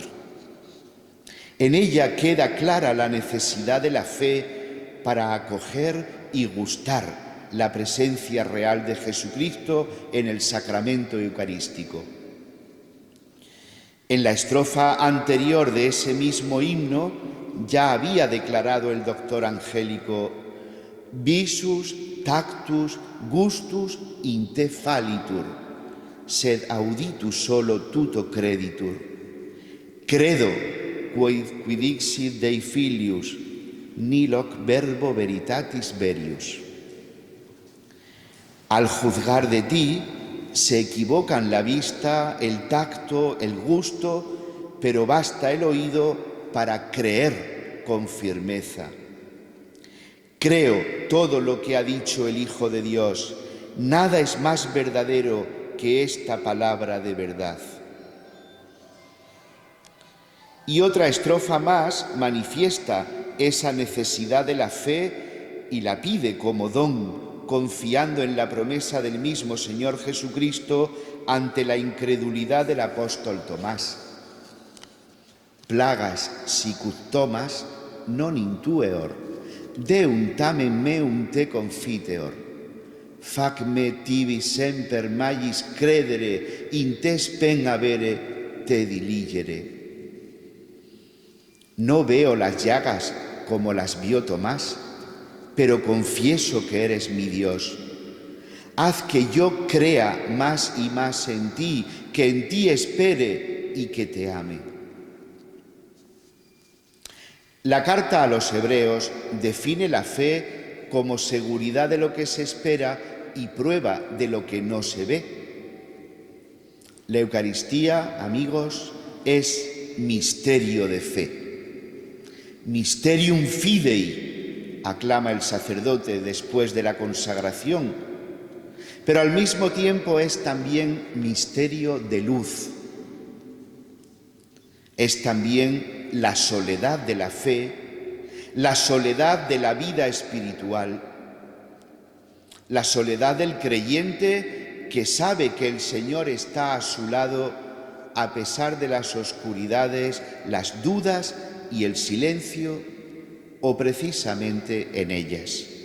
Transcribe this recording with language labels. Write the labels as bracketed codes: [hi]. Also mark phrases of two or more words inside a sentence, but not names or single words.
[es] En ella queda clara la necesidad de la fe para acoger y gustar la presencia real de Jesucristo en el sacramento eucarístico. En la estrofa anterior de ese mismo himno ya había declarado el doctor Angélico: visus, [la] tactus, gustus in te fallitur, sed auditus solo tuto creditur. Credo quid dixit Dei filius, nil hoc verbo veritatis verius. [es] Al juzgar de ti, se equivocan la vista, el tacto, el gusto, pero basta el oído para creer con firmeza. Creo todo lo que ha dicho el Hijo de Dios. Nada es más verdadero que esta palabra de verdad. Y otra estrofa más manifiesta esa necesidad de la fe y la pide como don, confiando en la promesa del mismo Señor Jesucristo ante la incredulidad del apóstol Tomás. [la] Plagas sicut Tomas non intueor, Deum tamen meum te confiteor. Fac me tibi semper magis credere, in te spem avere te diligere. [es] No veo las llagas como las vio Tomás, pero confieso que eres mi Dios. Haz que yo crea más y más en ti, que en ti espere y que te ame. La carta a los Hebreos define la fe como seguridad de lo que se espera y prueba de lo que no se ve. La Eucaristía, amigos, es misterio de fe. [la] Mysterium fidei, [es] aclama el sacerdote después de la consagración, pero al mismo tiempo es también misterio de luz. Es también la soledad de la fe, la soledad de la vida espiritual, la soledad del creyente que sabe que el Señor está a su lado a pesar de las oscuridades, las dudas y el silencio, o precisamente en ellas.